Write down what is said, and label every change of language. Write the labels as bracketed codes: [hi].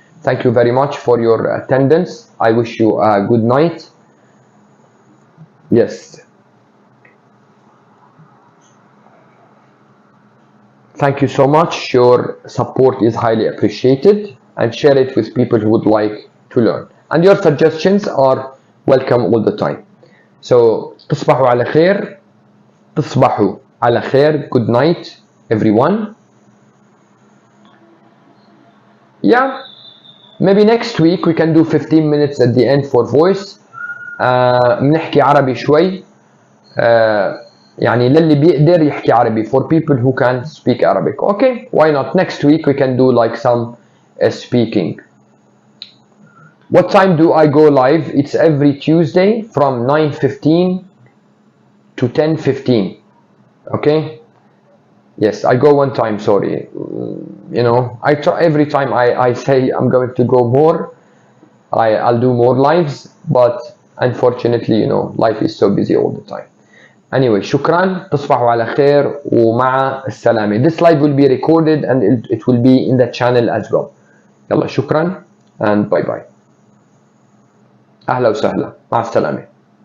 [en] Thank you very much for your attendance. I wish you a good night. Yes. Thank you so much. Your support is highly appreciated, and share it with people who would like to learn. And your suggestions are welcome all the time. So, [ar] تصبحوا على خير. تصبحوا على خير. [en] Good night, everyone. Yeah, maybe next week we can do 15 minutes at the end for voice. [ar] بنحكي عربي شوي. يعني للي بيقدر يحكي عربي, [en] for people who can speak Arabic. Okay, why not? Next week we can do like some speaking. What time do I go live? It's every Tuesday from 9:15 to 10:15. Okay? Yes, I go one time, sorry. You know, I try every time I say I'm going to go more, I'll do more lives, but unfortunately, you know, life is so busy all the time. Anyway, شكرا. [ar] تصبحوا على خير ومع السلامة. [en] This live will be recorded and it will be in the channel as well. [ar] يلا شكرا [en] and bye bye. [ar] أهلا وسهلا. مع السلامة.